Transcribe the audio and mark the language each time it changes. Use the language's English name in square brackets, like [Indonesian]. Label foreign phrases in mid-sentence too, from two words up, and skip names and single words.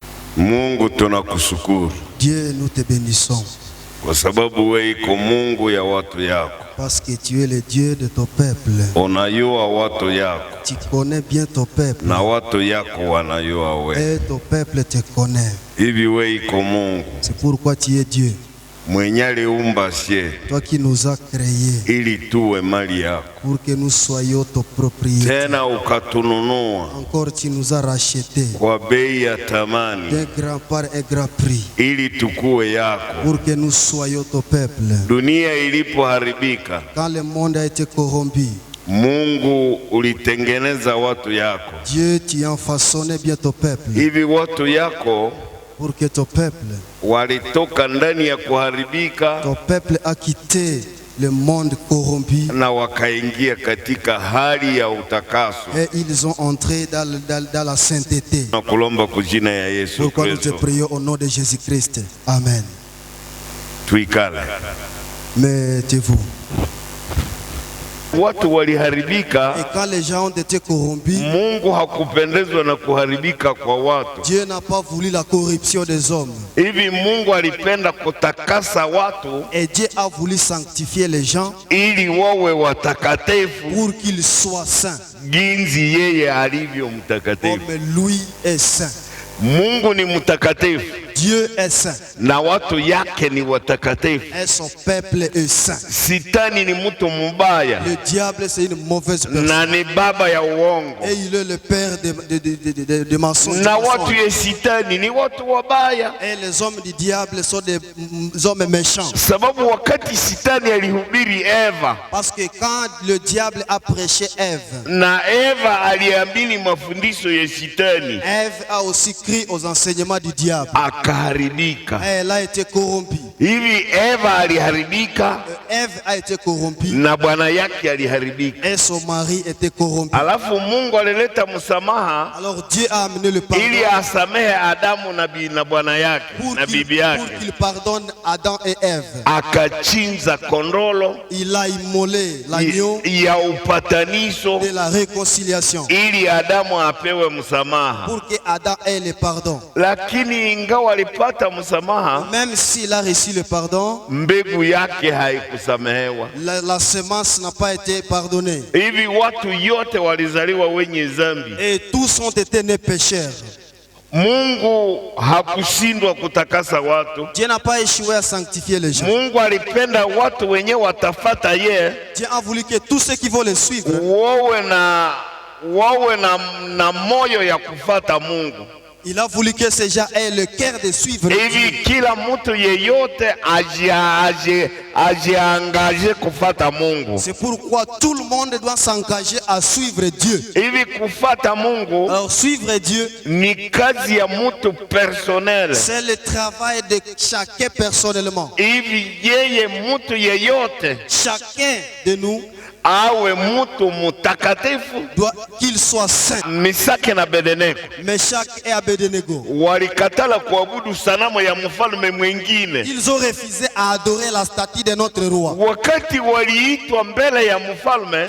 [Swahili] Mungu tunakushukuru. [French] Dieu, nous te bénissons. [Swahili] Kwa sababu wewe iko Mungu ya watu yako. [French] Parce que tu es le Dieu de ton peuple. [Swahili] Unajua watu yako. [French] Tu connais bien ton peuple. [Swahili] Na watu yako wanajua wewe. [French] Et ton peuple te connaît. [Swahili] Hivi wewe iko Mungu. [French] C'est pourquoi tu es Dieu. [Swahili] Mwenye aliumba sie. [French] Toi qui nous as créés. [Swahili] Ili tuwe mali yako. [French] Pour que nous soyons ton propriété. [Swahili] Tena ukatununua. [French] Encore tu nous as rachetés. [Swahili] Kwa bei ya thamani. [French] D'un grand part et grand prix. [Swahili] Ili tukue yako. [French] Pour que nous soyons ton peuple. [Swahili] Dunia ilipoharibika. [French] Quand le monde a été corrompu. [Swahili] Mungu ulitengeneza watu yako. [French] Dieu, tu as façonné bien ton peuple. [Swahili] Hivi watu yako [French] pour que ton peuple [Swahili] walitoka ndani ya kuharibika, [French] ton peuple a quitté le monde corrompu [Swahili] na wakaingia katika hali ya utakaso, [French] et ils ont entré dans la sainteté. [Swahili] Nakulomba kwa jina ya Yesu Kristo. [French] Pourquoi nous te prions au nom de Jésus-Christ. Amen. [Swahili] Tuikale. [French] Mettez-vous. [Swahili] Watu waliharibika. [French] Et quand les gens ont été corrompus, [Swahili] Mungu hakupendezwa na kuharibika kwa watu. [French] Dieu n'a pas voulu la corruption des hommes. [Swahili] Hivi Mungu alipenda kutakasa watu, [French] et Dieu a voulu sanctifier les gens [Swahili] ili wawe watakatifu, [French] pour qu'ils soient saints, [Swahili] jinsi yeye alivyo mtakatifu. [French] Comme lui est saint. [Swahili] Mungu ni mtakatifu. [French] Dieu est saint. [Swahili] Na watu yake ni watakatifu. [French] Et son peuple est saint. [Swahili] Sitani ni mtu mbaya. [French] Le diable c'est une mauvaise personne. [Swahili] Na ni baba ya uongo. [French] Et il est le père de mensonges. [Swahili] Na watu ya sitani ni watu wabaya. [French] Et les hommes du diable sont des hommes méchants. [Swahili] Sababu wakati sitani alihubiri Eva. [French] Parce que quand le diable a prêché Ève. [Swahili] Na Eva aliamini mafundisho ya sitani. [French] Ève a aussi cru aux enseignements du diable. Elle a été corrompue. [Swahili] Hivi Eva aliharibika. [French] Ève a été corrompue. [Swahili] Na bwana yake aliharibika. [French] Et son mari était corrompu. [Swahili] Alafu Mungu alileta msamaha. [French] Alors Dieu a amené le pardon. [Swahili] Ili asamehe Adamu na bwana yake na bibi yake. [French] Pour qu'il pardonne Adam et Ève. [Swahili] Akachinja kondolo. [French] Il a immolé l'agneau. [Swahili] Ya upatanisho. [French] De la réconciliation. [Swahili] Ili Adamu apewe msamaha. [French] Pour que Adam ait le pardon. [Swahili] Lakini ingawa alipata msamaha, [French] même s'il a reçu le pardon, [Swahili] mbegu yake haikusamehewa. [French] La semence n'a pas été pardonnée. [Swahili] Hivi watu yote walizaliwa wenye dhambi. [French] Et tous ont été nés pécheurs. [Swahili] Mungu hakushindwa kutakasa watu. [French] Dieu n'a pas échoué à sanctifier les gens. [Swahili] Mungu alipenda watu wenye watafata yeye. [French] Dieu a voulu que tous ceux qui vont le suivre [Swahili] wawe na moyo ya kufata Mungu. [French] Il a voulu que ces gens aient le cœur de suivre Dieu. [Swahili] Hivi kila mtu yeyote ajiangaje kufata Mungu. [French] C'est pourquoi tout le monde doit s'engager à suivre Dieu. [Swahili] Hivi kufata Mungu, [French] alors suivre Dieu [Swahili] ni kazi ya mtu personnel. [French] C'est le travail de chacun personnellement. [Swahili] Hivi yeye mtu yeyote, [French] chacun de nous [Swahili] awe mtu mutakatifu, [French] doit qu'il soit saint. [Swahili] Misaki na Abednego, [French] Meshach et Abednego, [Swahili] walikatala kuabudu sanamu ya mfalme mwingine. [French] Ils ont refusé à adorer la statue de notre roi. [Swahili] Wakati waliitwa mbele ya mfalme,